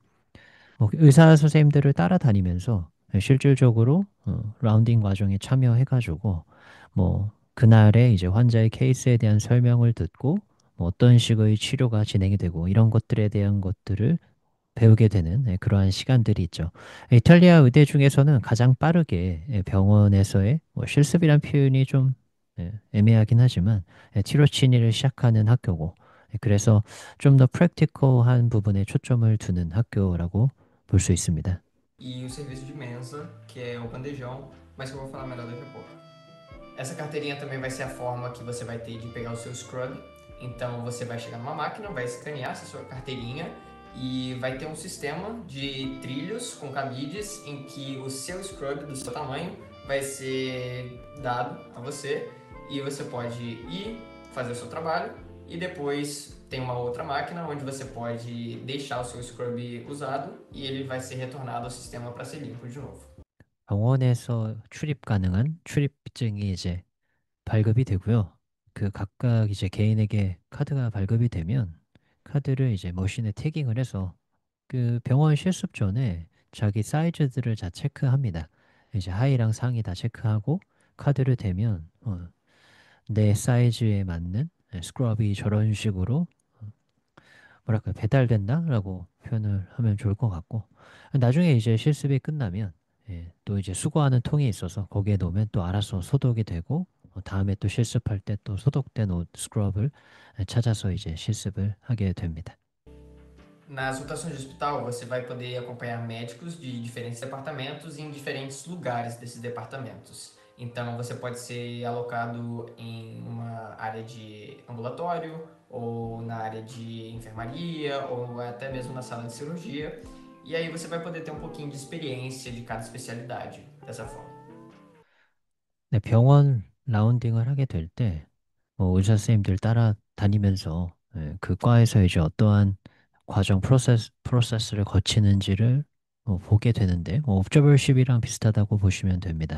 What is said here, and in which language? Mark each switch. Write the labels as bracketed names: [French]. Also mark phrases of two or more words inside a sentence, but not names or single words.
[Korean] 의사 선생님들을 따라다니면서 실질적으로 라운딩 과정에 참여해가지고 뭐 그날의 이제 환자의 케이스에 대한 설명을 듣고 뭐 어떤 식의 치료가 진행이 되고 이런 것들에 대한 것들을 배우게 되는 그러한 시간들이 있죠. 이탈리아 의대 중에서는 가장 빠르게 병원에서의 뭐 실습이란 표현이 좀 애매하긴 하지만 티로치니를 시작하는 학교고 그래서 좀 더 프랙티컬한 부분에 초점을 두는 학교라고 볼 수 있습니다. [Portuguese] E o serviço de mensa, que é o bandejão, mas que eu vou falar melhor daqui a pouco. Essa carteirinha também vai ser a forma que você vai ter de pegar o seu scrub. Então você vai chegar numa máquina, vai escanear essa sua carteirinha e vai ter um sistema de trilhos com cabides em que o seu scrub do seu tamanho vai ser dado a você e você pode ir fazer o seu trabalho e depois tem uma outra máquina onde você pode deixar o seu scrub usado e ele vai ser retornado ao sistema para ser limpo de novo. [Korean] 병원에서 출입 가능한 출입증이 이제 발급이 되고요. 그 각각 이제 개인에게 카드가 발급이 되면 카드를 이제 머신에 태깅을 해서 그 병원 실습 전에 자기 사이즈들을 다 체크합니다. 이제 하의랑 상의 다 체크하고 카드를 대면 내 사이즈에 맞는 스크럽이 저런 식으로 뭐랄까 배달된다라고 표현을 하면 좋을 것 같고 나중에 이제 실습이 끝나면 또 이제 수거하는 통이 있어서 거기에 놓으면 또 알아서 소독이 되고 다음에 또 실습할 때 또 소독된 옷 스크럽을 찾아서 이제 실습을 하게 됩니다. [Portuguese] Nas rotações de hospital, você vai poder acompanhar médicos de diferentes departamentos em diferentes lugares desses departamentos. Então, você pode ser alocado em uma área de ambulatório, ou na área de enfermaria, ou até mesmo na sala de cirurgia. E aí você vai poder ter um pouquinho de experiência de cada especialidade dessa forma. [Korean] 네, 병원 라운딩을 하게 될 때, 의사 선생님들 따라다니면서 그 과에서 이제 어떠한 과정 프로세스를 거치는지를 보게 되는데, 옵저버십이랑 비슷하다고 보시면 됩니다.